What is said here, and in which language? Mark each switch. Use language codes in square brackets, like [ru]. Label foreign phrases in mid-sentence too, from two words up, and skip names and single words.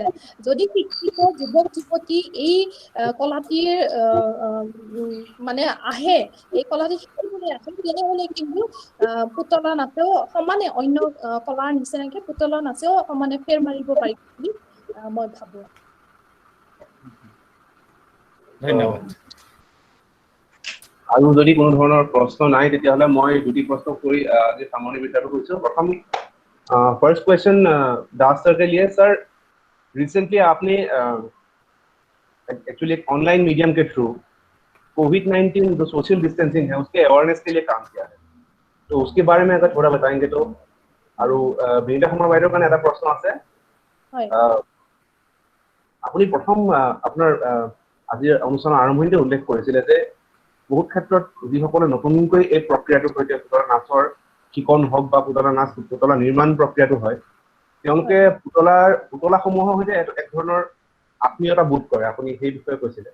[as] যদি শিক্ষিত যুৱক যুৱতী এই কলাটিৰ মানে আহে, এই কলাটি শিকিবলৈ আহে, তেনেহ'লে কিন্তু পুতলা নাচেও সমানে অন্য কলাৰ নিচিনাকে পুতলা নাচেও সমানে ফেৰ মাৰিব পাৰিব বুলি মই ভাবো। ধন্যবাদ। আৰু যদি কোনো ধৰণৰ প্ৰশ্ন নাই তেতিয়াহ'লে মই দুটি প্ৰশ্ন কৰি আজি সামৰণি বিটাটো কৰিছো। [hi] প্ৰথম [en] first question [hi] दास सर के लिए। सर रिसेंटली आपने एक्चुअली एक [en] online medium [hi] के थ्रू कोविड-19 जो [en] social distancing [hi] है उसके अवेयरनेस के लिए काम किया है, तो उसके बारे में अगर थोड़ा बताएंगे तो। [as] और বিনিতা শৰ্মা বাইদেউৰ কাৰণে এটা প্ৰশ্ন আছে। হয় আপুনি প্ৰথম আপোনাৰ আজিৰ অনুষ্ঠানৰ আৰম্ভণিতে উল্লেখ কৰিছিলে যে বহুত ক্ষেত্ৰত যিসকলে নতুনকৈ এই প্ৰক্ৰিয়াটোৰ সৈতে পুতলা নাচৰ শিকন হওক বা পুতলা নাচ পুতলা নিৰ্মাণ প্ৰক্ৰিয়াটো হয়, তেওঁলোকে পুতলাসমূহৰ সৈতে এক ধৰণৰ আত্মীয়তা বোধ কৰে, আপুনি সেই বিষয়ে কৈছিলে।